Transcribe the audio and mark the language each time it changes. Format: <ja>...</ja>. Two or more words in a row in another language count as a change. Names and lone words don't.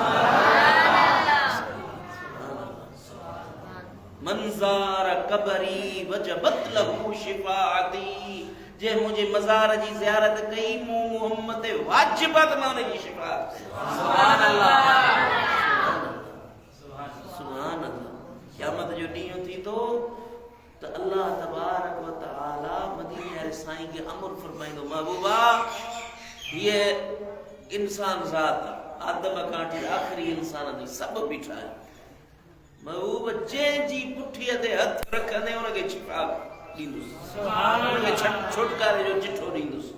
<ar>من زار قبري وجبت له شفاعتي,</ar> <sd>जे मुझे मज़ार जी ज़ियारत कई मूं मुहम्मद वाजिबत मां उनजी शिफाअत।</sd> <ar>سبحان الله. سبحان الله.</ar> <sd>क़यामत जो ॾींहुं थींदो त</sd> <ar>الله تبارك وتعالى</ar> <sd>मदीने वारे साईं खे अमर फरमाईंदो, महबूबा ये इंसान ज़ात आदम खां वठी आख़िरी इंसान ताईं सभु बीठा आहिनि। महबूब जंहिंजी पुठीअ ते हथ रखंदे उनखे शिफ़ा ॾींदुसि, उनखे छुटकारे जो चिठो ॾींदुसि।</sd>